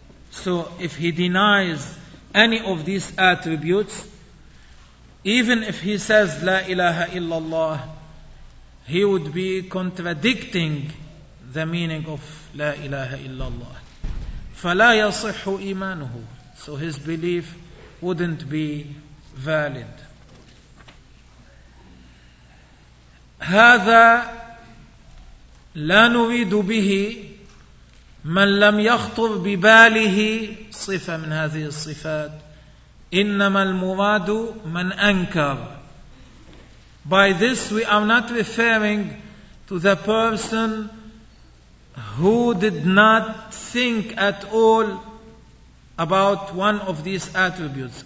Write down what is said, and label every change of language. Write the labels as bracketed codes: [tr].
[en] So if he denies any of these attributes, even if he says La ilaha illallah, he would be contradicting the meaning of La ilaha illallah. [ar] فَلَا يَصِحُ إِيمَانُهُ. [en] So his belief wouldn't be valid. [ar] هذا لا نريد به من لم يخطر بباله صفة من هذه الصفات، إنما المراد من أنكر. [en] By this we are not referring to the person who did not think at all about one of these attributes.